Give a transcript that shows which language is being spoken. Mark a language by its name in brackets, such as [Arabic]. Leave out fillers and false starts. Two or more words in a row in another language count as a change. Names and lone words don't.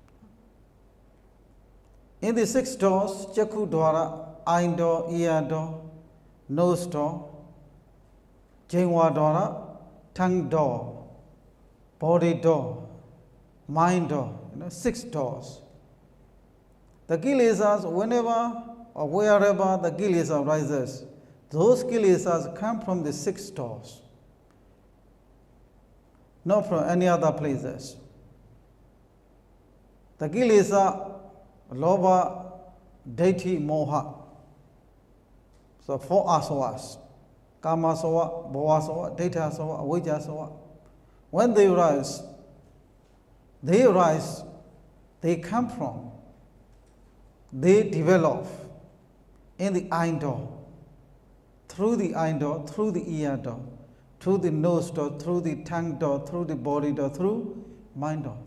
[English] In the 6 doors, [Pali] Chaku Dwara, [English] Eye door, Ear door, Nose door, [Pali] Jingwa Dwara, [English] Tongue door, Body door, Mind door, 6 doors. The kilesas, whenever or wherever the kilesa rises, those kilesas come from the 6 doors, not from any other places. The kilesa, [Pali] lobha, deiti, moha. [English] So 4 asavas. [Pali] Kama asava, bhava asava, deita asava, avijja asava. [English] When they rise, they come from, they develop in the eye door, through the eye door, through the ear door, through the nose door, through the tongue door, through the body door, through mind door.